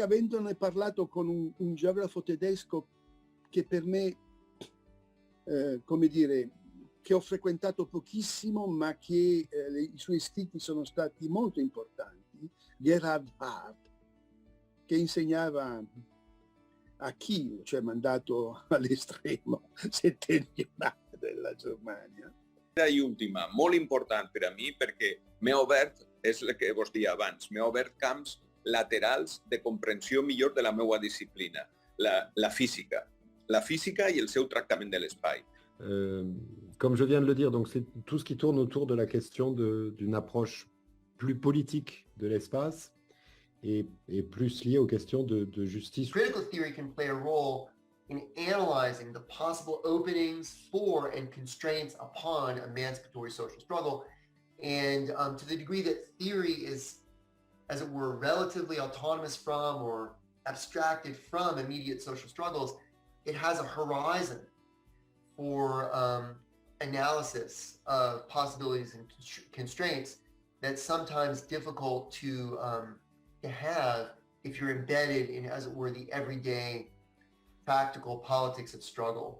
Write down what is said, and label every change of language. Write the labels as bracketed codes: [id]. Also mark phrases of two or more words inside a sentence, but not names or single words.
[it] avendone parlato con un geografo tedesco che per me, come dire, che ho frequentato pochissimo, ma che i suoi scritti sono stati molto importanti, Gerhard Hart, che insegnava a Kiel, cioè mandato all'estremo settentrionale della Germania. [ca] I última, molt important per a mi, perquè m'ha obert, és el que vos deia abans, m'ha obert camps laterals de comprensió millor de la meva disciplina, la física i el seu tractament de l'espai. [fr] Comme je viens de le dire, donc c'est tout ce qui tourne autour de la question d'une approche plus politique de l'espace et plus liée aux questions de justice. [en] Critical theory can play a role in analyzing the possible openings for and constraints upon emancipatory social struggle. And to the degree that theory is, as it were, relatively autonomous from or abstracted from immediate social struggles, it has a horizon for analysis of possibilities and constraints that's sometimes difficult to have if you're embedded in, as it were, the everyday practical politics of struggle.